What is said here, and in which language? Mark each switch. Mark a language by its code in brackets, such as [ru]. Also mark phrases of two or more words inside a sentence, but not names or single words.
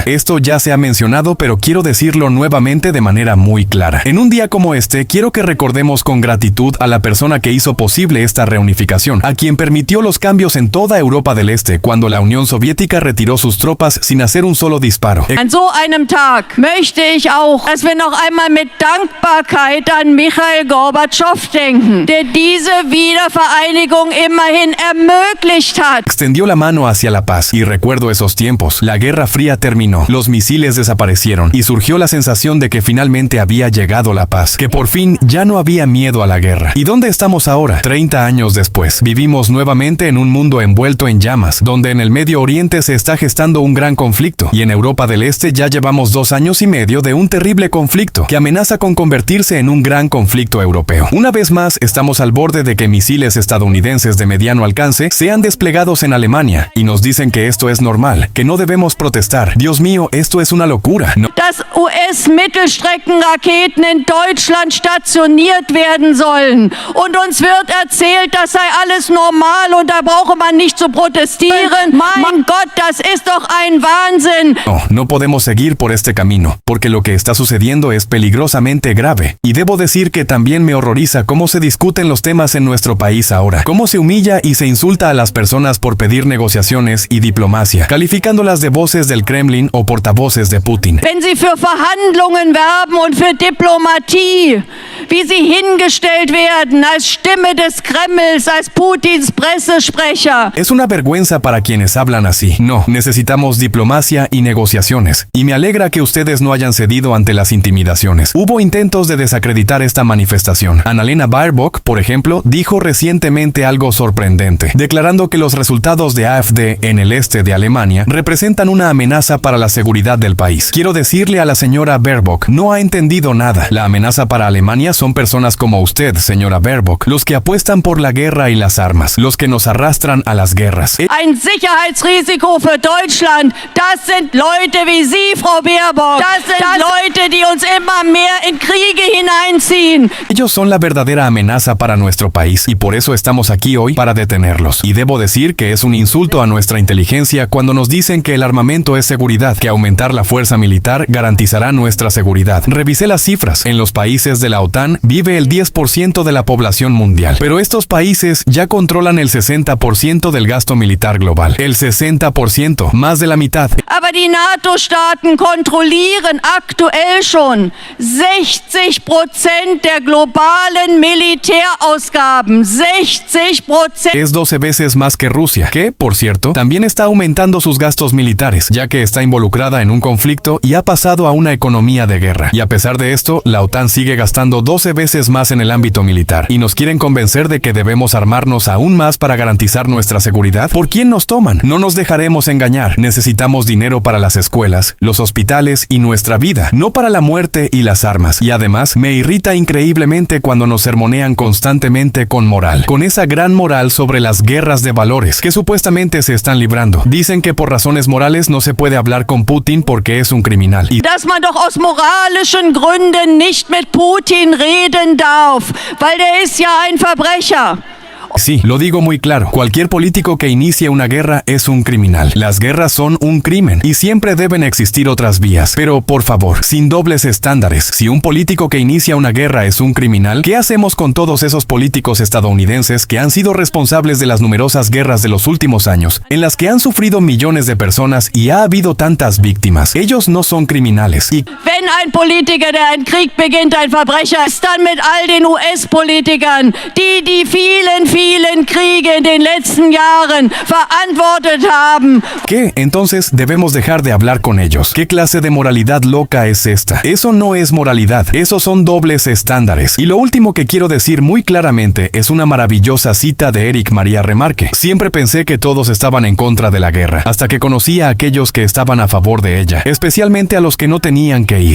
[es] Esto ya se ha mencionado, pero quiero decirlo nuevamente de manera muy clara. En un día como este, quiero que recordemos con gratitud a la persona que hizo posible esta reunificación, a quien permitió los cambios en toda Europa del Este, cuando la Unión Soviética retiró sus tropas sin hacer un solo disparo. [de] An so einem Tag möchte ich auch, dass wir noch einmal mit Dankbarkeit an Michail Gorbatschow denken, der diese Wiedervereinigung immerhin ermöglicht hat. [es] Extendió la mano hacia la paz, y recuerdo esos tiempos. La Guerra Fría terminó, los misiles desaparecieron, y surgió la sensación de que finalmente había llegado la paz, que por fin ya no había había miedo a la guerra. ¿Y dónde estamos ahora? 30 años después, vivimos nuevamente en un mundo envuelto en llamas, donde en el Medio Oriente se está gestando un gran conflicto, y en Europa del Este ya llevamos 2 años y medio de un terrible conflicto que amenaza con convertirse en un gran conflicto europeo. Una vez más, estamos al borde de que misiles estadounidenses de mediano alcance sean desplegados en Alemania, y nos dicen que esto es normal, que no debemos protestar. Dios mío, esto es una locura. No. [de] Dass US-Mittelstreckenraketen in Deutschland stationiert werden sollen. Und uns wird erzählt, das sei alles normal und da brauche man nicht zu protestieren. Mein Gott, das ist doch ein Wahnsinn. [es] No podemos seguir por este camino, porque lo que está sucediendo es peligrosamente grave. Y debo decir que también me horroriza cómo se discuten los temas en nuestro país ahora. Cómo se humilla y se insulta a las personas por pedir negociaciones y diplomacia, calificándolas de voces del Kremlin o portavoces de Putin. [de] Wenn sie für Verhandlungen werben und für Diplomatie, wie sie hingestellt werden als Stimme des Kremls, als Putins Pressesprecher. [es] Es una vergüenza para quienes hablan así. No, necesitamos diplomacia y negociaciones. Y me alegra que ustedes no hayan cedido ante las intimidaciones. Hubo intentos de desacreditar esta manifestación. Annalena Baerbock, por ejemplo, dijo recientemente algo sorprendente, declarando que los resultados de AfD en el este de Alemania representan una amenaza para la seguridad del país. Quiero decirle a la señora Baerbock, no ha entendido nada. La amenaza para Alemania son personas como usted, señora Baerbock, los que apuestan por la guerra y las armas, los que nos arrastran a las guerras. [de] Ein Sicherheitsrisiko für Deutschland, das sind Leute wie Sie, Frau Baerbock. Das sind Leute, die uns immer mehr in Kriege hineinziehen. [es] Ellos son la verdadera amenaza para nuestro país y por eso estamos aquí hoy para detenerlos. Y debo decir que es un insulto a nuestra inteligencia cuando nos dicen que el armamento es seguridad, que aumentar la fuerza militar garantizará nuestra seguridad. Revisé las cifras. En los países de la OTAN vive el 10% de la población mundial, pero estos países ya controlan el 60% del gasto militar global. El 60%, más de la mitad. [de] Aber die NATO-Staaten kontrollieren aktuell schon 60% der globalen Militärausgaben. 60%. [es] Es 12 veces más que Rusia, que, por cierto, también está aumentando sus gastos militares, ya que está involucrada en un conflicto y ha pasado a una economía de guerra. Y a pesar de esto, la OTAN sigue gastando 12 veces más en el ámbito militar. Y nos quieren convencer de que debemos armarnos aún más para garantizar nuestra seguridad. ¿Por quién nos toman? No nos dejaremos engañar. Necesitamos dinero para las escuelas, los hospitales y nuestra vida, no para la muerte y las armas. Y además, me irrita increíblemente cuando nos sermonean constantemente con moral, con esa gran moral sobre las guerras de valores que supuestamente se están librando. Dicen que por razones morales no se puede hablar con Putin porque es un criminal. Y [de] dass man doch aus moralischen Gründen nicht mit Putin reden darf, weil der ist ja ein Verbrecher. [es] sí, lo digo muy claro. Cualquier político que inicie una guerra es un criminal. Las guerras son un crimen y siempre deben existir otras vías. Pero, por favor, sin dobles estándares. Si un político que inicia una guerra es un criminal, ¿qué hacemos con todos esos políticos estadounidenses que han sido responsables de las numerosas guerras de los últimos años, en las que han sufrido millones de personas y ha habido tantas víctimas? Ellos no son criminales. Y [de] wenn ein Politiker, der einen Krieg beginnt, ein Verbrecher ist, dann mit all den US-Politikern, die vielen Kriege in den letzten Jahren verantwortet haben. [es] ¿Qué? Entonces debemos dejar de hablar con ellos. ¿Qué clase de moralidad loca es esta? Eso no es moralidad, esos son dobles estándares. Y lo último que quiero decir muy claramente es una maravillosa cita de Erich Maria Remarque. Siempre pensé que todos estaban en contra de la guerra, hasta que conocí a aquellos que estaban a favor de ella, especialmente a los que no tenían que ir.